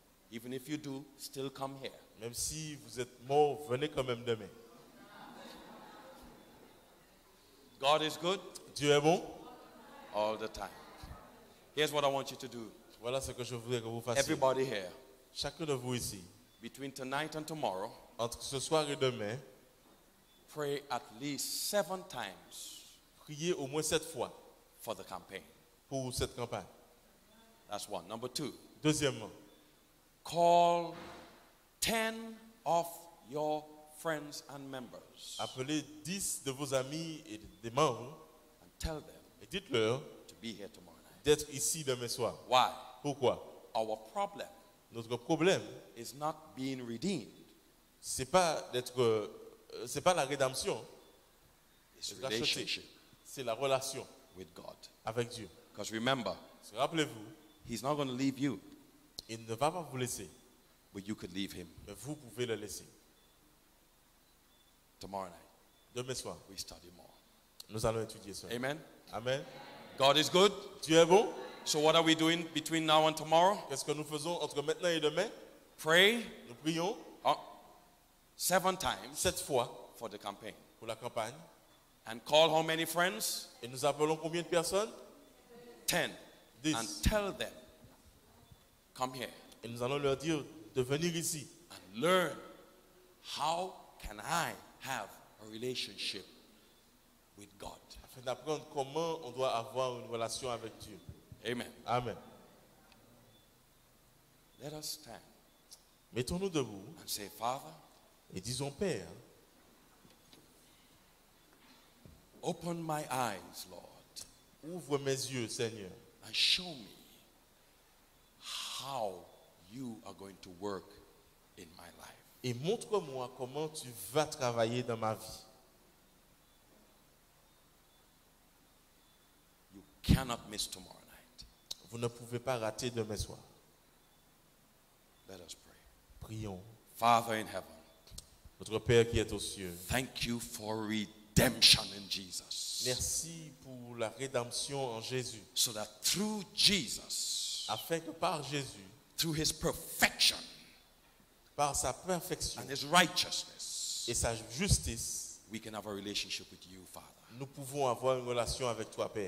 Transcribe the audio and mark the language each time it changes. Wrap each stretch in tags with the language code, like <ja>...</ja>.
<en>Even if you do, still come here.</en> <fr>Même si vous êtes mort, venez quand même demain.</fr> <en>God is good</en> <fr>Dieu est bon.</fr> <en>all the time. Here's what I want you to do.</en> <fr>Voilà ce que je voudrais que vous fassiez.</fr> <en>Everybody here,</en> <fr>Chacun de vous ici,</fr> <en>between tonight and tomorrow,</en> <fr>entre ce soir et demain,</fr> <en>pray at least 7 times</en> <fr>priez au moins 7 fois</fr> <en>for the campaign.</en> <fr>pour cette campagne.</fr> <en>That's one. Number 2,</en> <fr>Deuxièmement,</fr> <en>call 10 of your friends and members</en> <fr>appelez 10 de vos amis et des membres</fr> <en>and tell them</en> <fr>et dites-leur</fr> <en>to be here tomorrow night.</en> <fr>d'être ici demain soir.</fr> <en>Why?</en> <fr>Pourquoi?</fr> <en>Our problem</en> <fr>Notre problème,</fr> <en>is not being redeemed,</en> <fr>c'est pas la rédemption,</fr> <en>it's</en> <fr>d'être racheté.</fr> <en>relationship</en> <fr>C'est la relation</fr> <en>with God.</en> <fr>avec Dieu.</fr> <en>Because remember,</en> <fr>Parce que rappelez-vous,</fr> <en>He's not going to leave you,</en> <fr>il ne va pas vous laisser,</fr> <en>but you could leave Him.</en> <fr>mais vous pouvez le laisser.</fr> <en>Tomorrow night,</en> <fr>Demain soir,</fr> <en>we study more.</en> <fr>nous allons étudier ça.</fr> <en>Amen.</en> <fr>Amen.</fr> <en>God is good.</en> <fr>Dieu est bon.</fr> <en>So what are we doing between now and tomorrow?</en> <fr>Qu'est-ce que nous faisons entre maintenant et demain?</fr> <en>Pray</en> <fr>Nous prions</fr> <en>7 times</en> <fr>7 fois</fr> <en>for the campaign.</en> <fr>pour la campagne.</fr> <en>And call how many friends?</en> <fr>Et nous appelons combien de personnes?</fr> <en>10.</en> <fr>10.</fr> <en>And tell them, come here</en> <fr>Et nous allons leur dire de venir ici</fr> <en>and learn how can I have a relationship with God.</en> <fr>afin d'apprendre comment on doit avoir une relation avec Dieu.</fr> <en>Amen.</en> <fr>Amen.</fr> <en>Let us stand</en> <fr>Mettons-nous debout</fr> <en>and say, Father,</en> <fr>et disons, Père,</fr> <en>open my eyes, Lord,</en> <fr>ouvre mes yeux, Seigneur,</fr> <en>and show me how you are going to work in my life.</en> <fr>et montre-moi comment tu vas travailler dans ma vie.</fr> <en>You cannot miss tomorrow night.</en> <fr>Vous ne pouvez pas rater demain soir.</fr> <en>Let us pray.</en> <fr>Prions.</fr> <en>Father in heaven,</en> <fr>Notre Père qui est aux cieux,</fr> <en>thank you for redemption in Jesus.</en> <fr>merci pour la rédemption en Jésus,</fr> <en>So that through Jesus,</en> <fr>afin que par Jésus,</fr> <en>through his perfection</en> <fr>par sa perfection</fr> <en>and his righteousness,</en> <fr>et sa justice,</fr> <en>we can have a relationship with you, Father.</en> <fr>nous pouvons avoir une relation avec toi, Père.</fr>